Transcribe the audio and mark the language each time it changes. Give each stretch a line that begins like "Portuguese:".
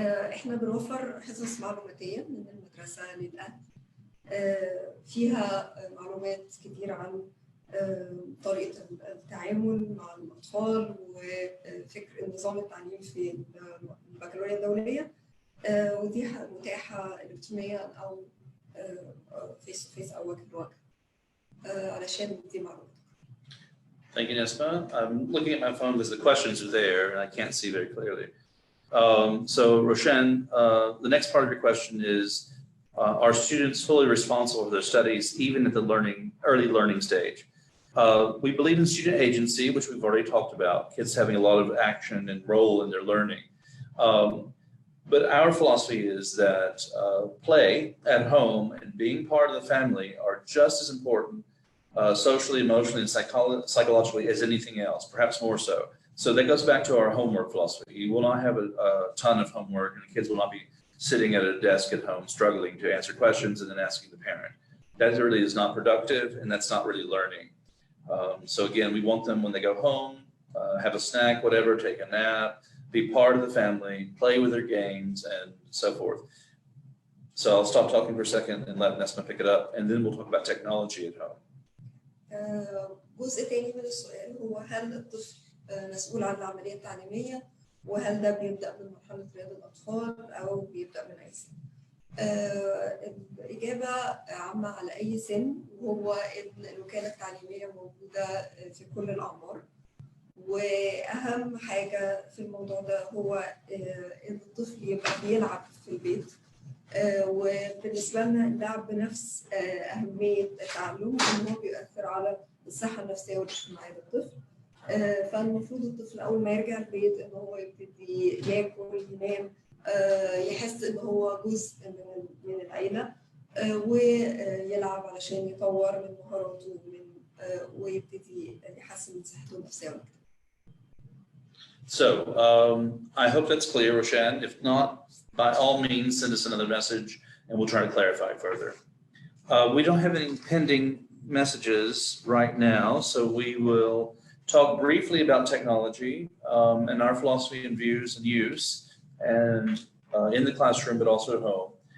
Arabic: احنا بنوفر حصص معلوماتية من المدرسة للأهل فيها معلومات كتير عن طريقة التعامل مع الأطفال وفكر النظام التعليم في البكالوريا الدولية، ودي متاحة إلكترونيا أو فيس تو فيس أو وجه لوجه علشان ندي معلومات.
English: Thank you, Nesma. I'm looking at my phone because the questions are there and I can't see very clearly. So Roshan, the next part of your question is, are students fully responsible for their studies even at the early learning stage? We believe in student agency, which we've already talked about, kids having a lot of action and role in their learning. But our philosophy is that play at home and being part of the family are just as important socially, emotionally, and psychologically as anything else, perhaps more so. So that goes back to our homework philosophy. You will not have a ton of homework, and the kids will not be sitting at a desk at home struggling to answer questions and then asking the parent. That really is not productive, and that's not really learning. So again, we want them when they go home, have a snack, whatever, take a nap, be part of the family, play with their games, and so forth. So I'll stop talking for a second and let Nesma pick it up, and then we'll talk about technology at home.
Arabic: جزء تاني من السؤال هو هل الطفل مسؤول عن العملية التعليمية، وهل ده بيبدأ من مرحلة رياض الأطفال أو بيبدأ من أي سن؟ الإجابة عامة على أي سن، وهو إن الوكالة التعليمية موجودة في كل الأعمار. وأهم حاجة في الموضوع ده هو إن الطفل يبقى بيلعب في البيت. وبالنسبة لنا اللعب بنفس أهمية التعلم، إن هو بيؤثر على الصحة النفسية والاجتماعية للطفل. فالمفروض الطفل أول ما يرجع البيت إن هو يبتدي ياكل، ينام، يحس إن هو جزء من العيلة، ويلعب علشان يطور من مهاراته ويبتدي يحسن من صحته النفسية.
English: So I hope that's clear, Roshan. If not, by all means, send us another message and we'll try to clarify further. We don't have any pending messages right now, so we will talk briefly about technology and our philosophy and views and use, and in the classroom, but also at home.